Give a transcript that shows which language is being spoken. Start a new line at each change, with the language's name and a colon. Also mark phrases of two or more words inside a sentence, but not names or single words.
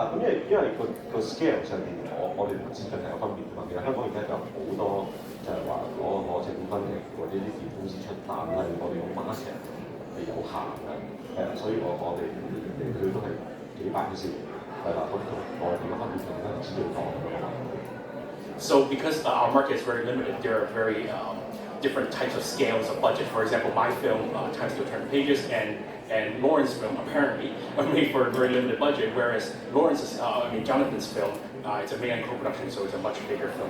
Cantonese: 咁因為個 scale 上邊，我哋指盡係有分別㗎嘛。其實香港而家就有好多。就係話攞政府分嘅，或者啲電公司出，但係我哋個 market 係有限嘅，所以我哋佢都係幾百嘅先，係啦，咁我哋嘅分別係知道講嘅嘛。
English: So because our market is very limited, there are very different types of scales of budget. For example, my film, Times to Turn Pages, and Lawrence's film apparently are made for a very limited budget, whereas Jonathan's film, it's a main co-production, so it's a much bigger film.